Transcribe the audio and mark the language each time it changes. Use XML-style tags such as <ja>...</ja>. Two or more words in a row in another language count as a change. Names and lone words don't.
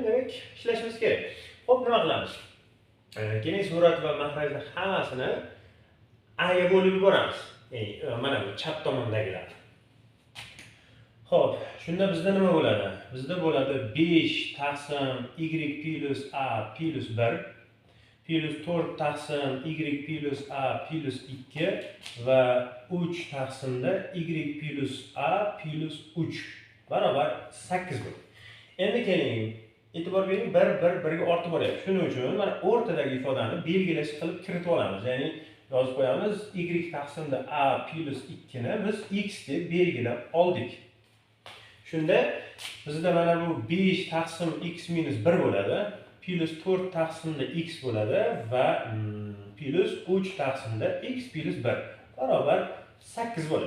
<uz>Demak, ishlashimiz kerak. Xo'p, nima qilamiz? Keling, surat va mahrajni hammasini A ga bo'lib yuboramiz. Ya'ni mana bu chap tomondagilar. Xo'p, shunda bizda nima bo'ladi? Bizda bo'ladi 5 taqsim y plus a plus 1. plus 4 taqsim y plus a plus 2 va 3 taqsimda y plus a plus 3 barobar 8 bo'ladi. Endi keling, e'tibor bering, 1 ga ortib boryapti. Shuning uchun mana o'rtadagi ifodani belgilash qilib kiritib olamiz. Ya'ni yozib qo'yamiz, y taqsimda a plus 2 ni biz x deb belgilab oldik. Shunda bizda mana bu 5 taqsim x minus 1 bo'ladi, plus 4 taqsimda x bo'ladi va plus 3 taqsimda x plus 1 barobar 8 bo'ladi.</uz>